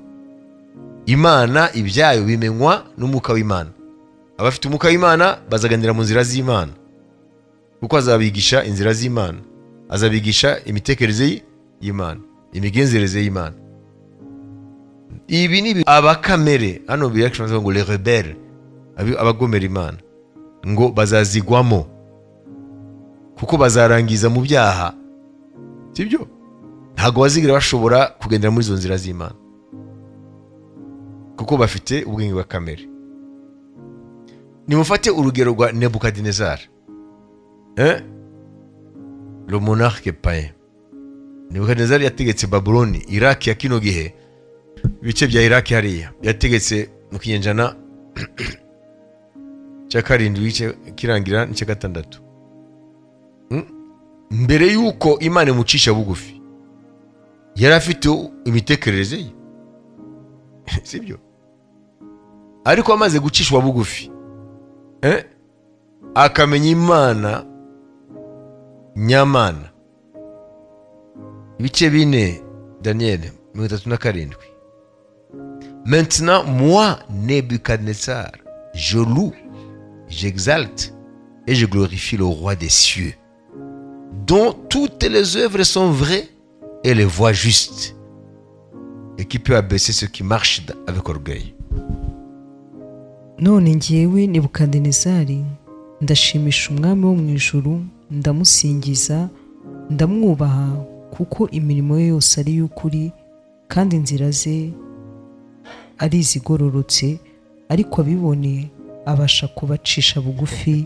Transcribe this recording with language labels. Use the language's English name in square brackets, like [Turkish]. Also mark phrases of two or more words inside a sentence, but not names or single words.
[Kinyarwanda] Imana ibyayo bimenywa n'umwuka w'Imana. Abafite umwuka w'Imana bazagendera mu nzira z'Imana, kuko azabigisha inzira z'Imana, azabigisha imitekerereze y'Imana, imigenzereze y'Imana. Ibi ni abakamere, hano birection ngo [French] les rebelles, [Kinyarwanda] abagomera Imana, ngo bazazigwamo, kuko bazarangiza mu byaha. Sibyo? Ntabwo bazigira bashobora kugendera muri izo nzira z'Imana, kuko bafite ubwenge bwa kamere. Nimufate urugero rwa Nebukadinezar, [French] le monarque païen. [Kinyarwanda] Nebukadinezar yategetse Babyloni, Iraq ya kino gihe, bice bya Iraq hariya, yategetse mu kinyejana cya 7 kirangira n'icya 6. Mbere yuko Imana imucisha bugufi, yari afite imitekerereze ye. Sibyo? Ariko amaze gucishwa bugufi, akamenya Imana nyamana. Ibice 4 Daniel 37. [French] Maintenant moi Nebuchadnezzar, je loue, j'exalte et je glorifie le roi des cieux, dont toutes les œuvres sont vraies et les voies justes, et qui peut abaisser ceux qui marchent avec orgueil. [Kinyarwanda] None njyewe Nebukadinezari ndashimisha umwami wo mu ijuru, ndamusingiza, ndamwubaha, kuko imirimo ye yose ari y'ukuri kandi inzira ze ari izigororotse, ariko abiboneye abasha kubacisha bugufi.